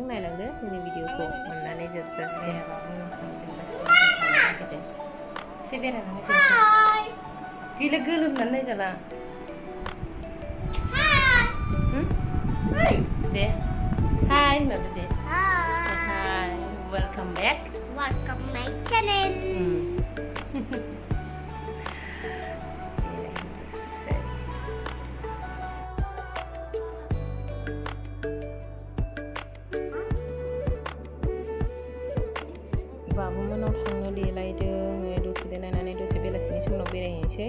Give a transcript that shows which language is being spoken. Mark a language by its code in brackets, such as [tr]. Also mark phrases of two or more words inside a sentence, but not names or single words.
[brx] नायलांदो जोंनि भिडिअखौ अननानै जोबजासिम। से बेरायनानै गैला गोलोमनानै नायजाला। दे हाय होनहरदो दे। [en] Hi, welcome back. Welcome my channel. [brx] बाबुमोनाव थांनो देलायदों, दसे देलायनानै दसे बेलासिनि समाव बेरायहैनोसै।